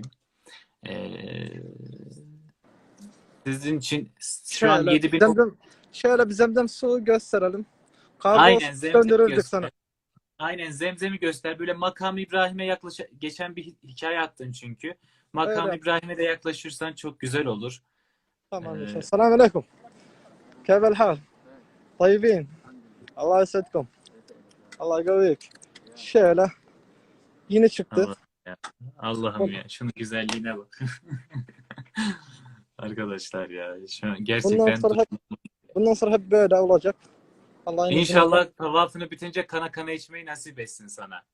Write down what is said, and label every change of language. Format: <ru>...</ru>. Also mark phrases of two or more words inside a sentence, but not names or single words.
<tr>E, sizin için şu an Şöyle 7000 şöyle bir zemzem su gösterelim. Kargo aynen olsa Zemzem'i gönderirdik sana. göster. Aynen Zemzem'i göster. Böyle Makam İbrahim'e geçen bir hikaye attın çünkü. Makam Öyle. İbrahim'e de yaklaşırsan çok güzel olur. Tamam inşallah. E, Selamun aleyküm.</tr> <ar>كيف الحال؟ طيبين. الله يسعدكم. Allah يقويك.</ar> <tr>Şöyle yeni çıktı. Allah ya. Allah'ım ya şunun güzelliğine bak. Arkadaşlar ya şu an Bundan gerçekten sonra hep böyle olacak. Allah'ın izniyle. İnşallah tavafını bitince kana kana içmeyi nasip etsin sana.</tr>